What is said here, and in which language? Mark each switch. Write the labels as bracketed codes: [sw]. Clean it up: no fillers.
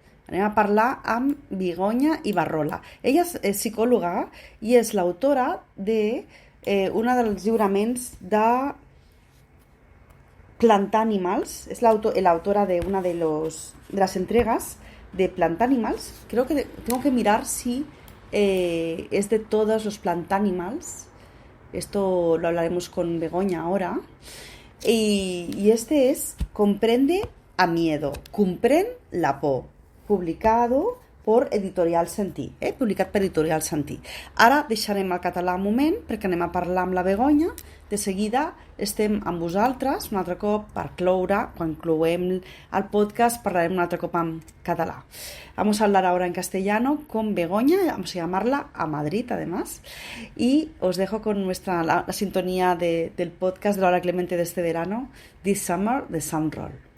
[ca] Anem a parlar amb Begoña Ibarrola. Ella és psicòloga i és l'autora de un dels lliuraments de Plantar Animals. És l'autora [es] de una de las entregas de Plantanimals. Creo que tengo que mirar si es de todos los Plantanimals. Esto lo hablaremos con Begoña ahora. Y este es Comprende a miedo, [ca] comprèn la por, [es] publicado por Editorial Sentí, [ca] publicat per Editorial Sentí. Ara deixarem el català un moment perquè anem a parlar amb la Begoña. De seguida estem amb vosaltres un altre cop per cloure. Quan clouem el podcast parlarem un altre cop en català. [es] Vamos a hablar ahora en castellano con Begoña, vamos a llamarla a Madrid además, y os dejo con la sintonía del podcast de Laura Clemente de este verano, This Summer, de Soundroll.